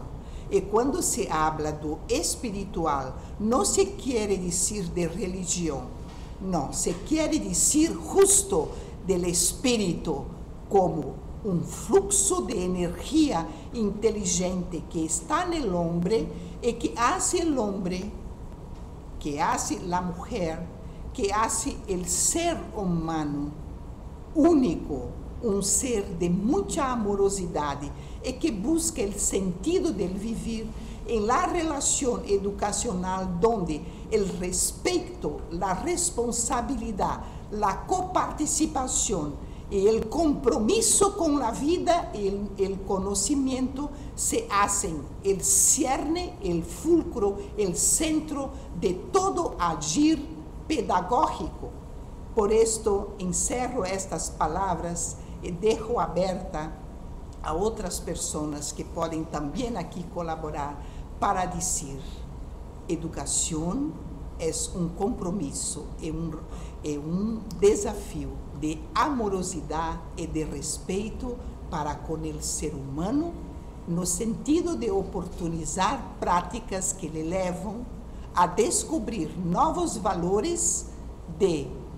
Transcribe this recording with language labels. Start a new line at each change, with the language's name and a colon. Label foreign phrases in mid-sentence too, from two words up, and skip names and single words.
Portuguese: E quando
Spanish: se habla
Portuguese: do espiritual, não se quer dizer de religião, não, se quer dizer justo do espírito como um fluxo de energia inteligente que está no homem e que
Spanish: hace el hombre, que hace la mujer, que hace el ser humano único,
Portuguese: um ser de muita amorosidade e que busca o sentido
Spanish: del vivir
Portuguese: em la relação educacional, donde o respeito, a responsabilidade, a coparticipação e o compromisso com a vida e o conhecimento
Spanish: se hacen el cierne, el fulcro, el centro
Portuguese: de todo agir pedagógico.
Spanish: Por esto
Portuguese: encerro estas palavras e deixo aberta a outras pessoas que podem também aqui colaborar para dizer: educação é um compromisso, é um desafio de amorosidade e de respeito para com o ser humano, no sentido de oportunizar práticas que lhe levam a descobrir novos valores de